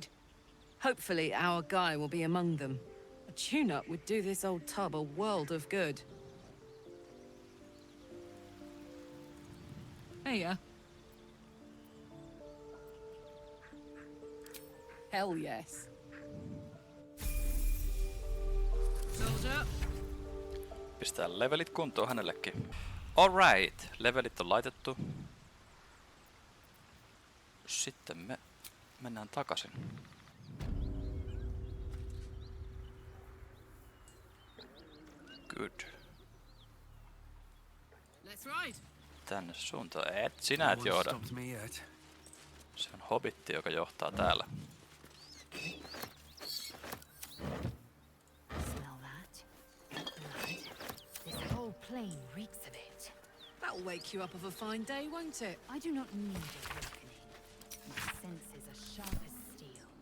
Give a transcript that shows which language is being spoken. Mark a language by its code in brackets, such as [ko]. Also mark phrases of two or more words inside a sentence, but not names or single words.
[en] Hopefully our guy will be among them. A tune-up would do this old tub a world of good. Hiya. Hell yes. Soldier. [fi] Pistää levelit kuntoon hänellekin. Alright, levelit on laitettu. Sitten me mennään takaisin. [en] Good. Let's ride. [fi] Tänne suuntaan. Sinä et johda. Se on hobitti, joka johtaa täällä. [en] Smell that? Blood. This whole plain reeks of it. That'll wake you up of a fine day, won't it? I do not need a awakening. My senses are sharp as steel.